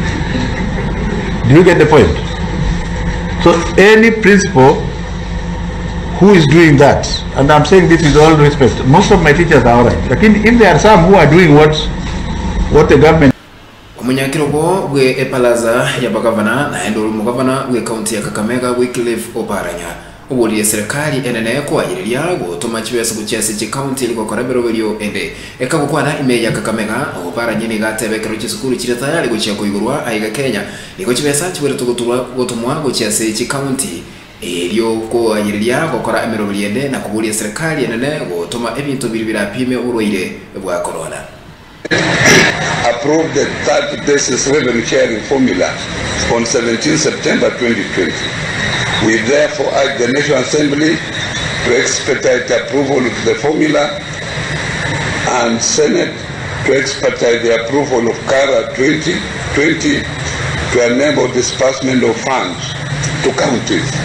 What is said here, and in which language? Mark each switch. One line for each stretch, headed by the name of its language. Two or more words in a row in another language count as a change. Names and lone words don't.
English: Do you get the point? So any principal who is doing that, and I'm saying this with all respect, most of my teachers are alright. Like if there are some who are doing what the government.
Gusii: Omunyakirobo we epalaza ya bagavana na endoro mugavana we county ya Kakamega Wycliffe Oparanya oboliye serikali enene kwa iriria gutuma kibese guchese ki county liko korabero belyo ende ekagukwana ime ya Kakamega Oparanya ni gatebekero kisukuru kiretayali guchya kuyigurwa aiga Kenya liko kibesa kibere tuguturwa gutumwa guchese ki county elio ko ayiriria gukora emero byende na kubulia serikali enene gutuma ebintu biribira pime uroire bwa corona.
English: Approved the third basis revenue sharing formula on 17 September 2020. We therefore urge the National Assembly to expedite approval of the formula and Senate to expedite the approval of CARA 2020 to enable disbursement of funds to counties.